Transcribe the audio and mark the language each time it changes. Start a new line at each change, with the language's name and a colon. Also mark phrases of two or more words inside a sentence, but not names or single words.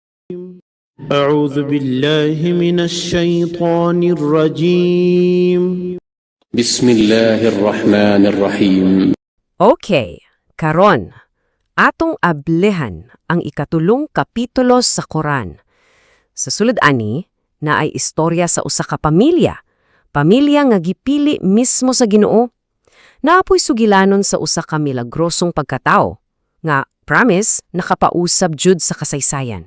Arabic: أعوذ بالله من الشيطان الرجيم. بسم الله الرحمن الرحيم.
Cebuano: Okay, karon, atong ablehan ang ikatulong kapitulo sa Quran. Sa sulod ani, na ay istorya sa usa ka pamilya. Pamilya nga gipili mismo sa Ginoo. Naapoy sugilanon sa usa ka milagrosong pagkatao, nga promise nakapausab jud sa kasaysayan.